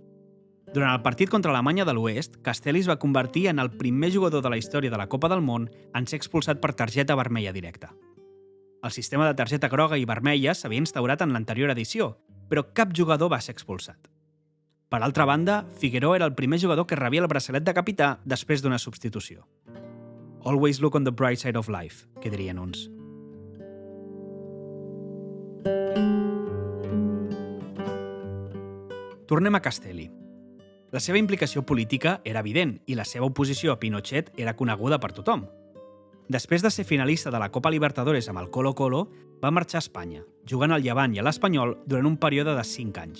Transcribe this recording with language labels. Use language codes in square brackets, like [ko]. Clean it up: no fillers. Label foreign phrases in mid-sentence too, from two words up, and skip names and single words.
[ca] Durant el partit contra Alemanya de l'Oest, Castelli es va convertir en el primer jugador de la història de la Copa del Món en ser expulsat per targeta vermella directa. El sistema de targeta groga i vermella s'havia instaurat en l'anterior edició, però cap jugador va ser expulsat. Per altra banda, Figueroa era el primer jugador que rebia el braçalet de capità després d'una substitució. [en] Always look on the bright side of life, [ca] que dirien uns. Tornem a Castelli. La seva implicació política era evident i la seva oposició a Pinochet era coneguda per tothom. Després de ser finalista de la Copa Libertadores amb el Colo-Colo, va marxar a Espanya, jugant al Llevant i a l'Espanyol durant un període de 5 anys.